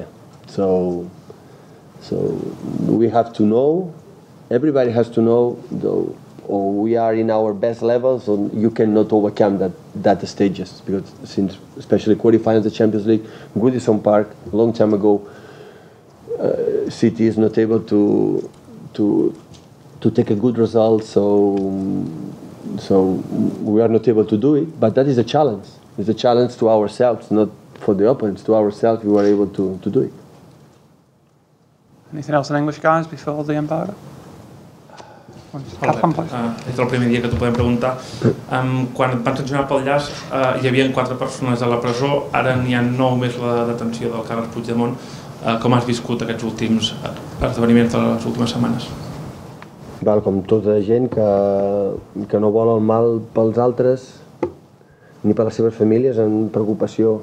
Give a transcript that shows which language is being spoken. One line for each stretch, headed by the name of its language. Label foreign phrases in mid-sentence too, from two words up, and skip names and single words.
English: So we have to know, everybody has to know, or we are in our best level, so you cannot overcome that stages, because since especially qualifying the Champions League, Goodison Park, a long time ago, City is not able to take a good result, so we are not able to do it. But that is a challenge. It's a challenge to ourselves, not for the opponents. To ourselves, we were able to do it. Anything else in English, guys, before the embargo?
Catalan: Des del primer dia que t'ho podem preguntar. Quan et van sancionar pel llaç, hi havia 4 persones a la presó, ara n'hi ha 9 més la detenció del Carles Puigdemont. Com has viscut aquests últims esdeveniments de les últimes setmanes? Val, com tota gent que no vol el mal pels altres ni per les seves famílies, amb preocupació.